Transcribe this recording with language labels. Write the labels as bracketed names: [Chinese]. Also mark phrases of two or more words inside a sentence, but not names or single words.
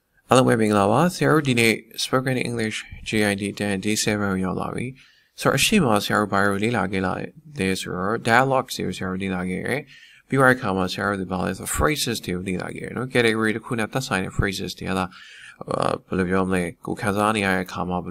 [English] Hello, my name is Sarah. Today, spoken English [Burmese] GID 10 D7 ရောက်လာပြီ။ဆိုတော့အရှိမဆရာတို့ဘာလို့လေ့လာခဲ့လာလဲဆိုတော့ dialogue တွေကိုဆရာတို့လေ့လာခဲ့တယ်။ပြီးတော့အခါမှာဆရာတို့ဘာလဲဆို phrases တွေကိုလေ့လာခဲ့တယ်နော် category တစ်ခုနဲ့သက်ဆိုင်တဲ့ phrases တွေဟာဘယ်လိုပြောမလဲကိုခံစားနေရတဲ့အခါမှာဘယ်